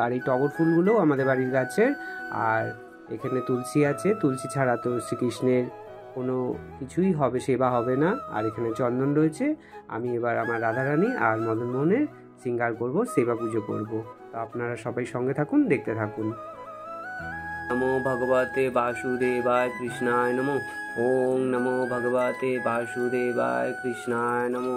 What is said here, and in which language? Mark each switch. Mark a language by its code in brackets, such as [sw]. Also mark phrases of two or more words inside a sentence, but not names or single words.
[bn] আর এই টগর ফুলগুলোও আমাদের বাড়ির গাছের। আর এখানে তুলসী আছে, তুলসী ছাড়া তো শ্রীকৃষ্ণের কোনো কিছুই হবে, সেবা হবে না। আর এখানে চন্দন রয়েছে। আমি এবার আমার রাধারানী আর মদনমোহনের শৃঙ্গার করব, সেবা পুজো করব। তো আপনারা সবাই সঙ্গে থাকুন, দেখতে থাকুন। [sa] নমো ভগবতে বাসুদেবায় কৃষ্ণায় নমো। ওং নমো ভগবতে বাসুদেবায় কৃষ্ণায় নমো।